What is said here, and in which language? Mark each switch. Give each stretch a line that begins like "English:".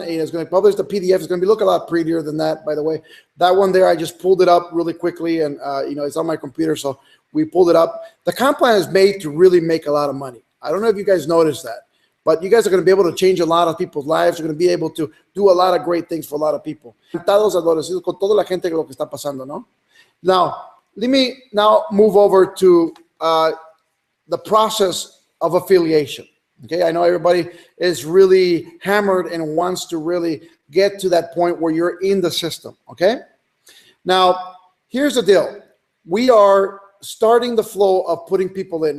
English: It's going to publish the PDF. It's going to look a lot prettier than that, by the way. That one there, I just pulled it up really quickly, and it's on my computer, so we pulled it up. The comp plan is made to really make a lot of money. I don't know if you guys noticed that, but you guys are going to be able to change a lot of people's lives. You're going to be able to do a lot of great things for a lot of people.
Spanish: Todos agradecidos con toda la gente lo que está pasando, ¿no?
English: Now, let me now move over to the process of affiliation, Okay, I know everybody is really hammered and wants to really get to that point where you're in the system. Okay, now here's the deal: we are starting the flow of putting people in.